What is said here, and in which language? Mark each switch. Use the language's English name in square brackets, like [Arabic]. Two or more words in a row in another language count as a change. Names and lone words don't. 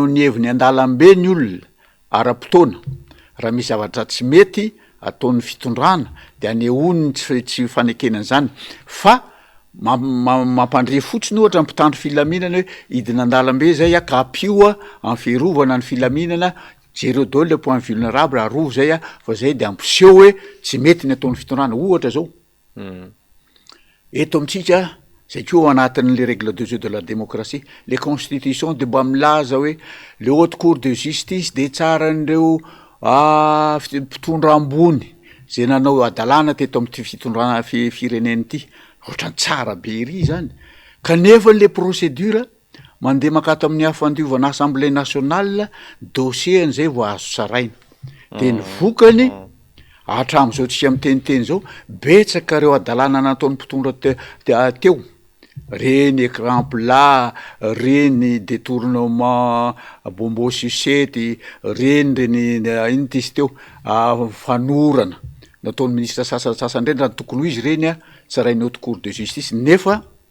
[Malagasy] ny heviny an-dalambe ny olona ara-potoana raha misy zavatra tsy mety ataon'ny fitondrana de anehoany tsy fanekenana zany fa mampandre fotsiny ohatra mpitandro filaminana hoe hidina an-dalambe zay ka apio amin'ny fiarovana ny filaminana jereo daholo [French] le point vulnérable [Malagasy] arovo zay fa zay de ampiseho hoe tsy mety ny ataon'ny fitondrana ohatra zao. Eto amintsika zay koa anatin'le [French] règle de jeu de la démocratie les constitutions [Malagasy] de mba milaza hoe [French] le haute cour de justice [Malagasy] de tsara n'ireo mpitondra ambony zay nanao adalàna teto amin'ny fitondrana fireneny ity ohatrany tsara be ry zany kanefa le procédure mandeha makato amin'ny hafandiovana [French] assemblée nationale [Malagasy] dossier an'izay vo azo saraina de ny vokany hatram'izao tsika miteniteny zao betsaka reo adalàna nataon'ny mpitondra teo reny [French] écran plat, [Malagasy] reny détournement bombo sucety, reny ino tisy teo fanorana nataon'ny ministre sasasasany reny raha tokony ho izy reny tsarainy [French] haute cour de justice [Malagasy] nefa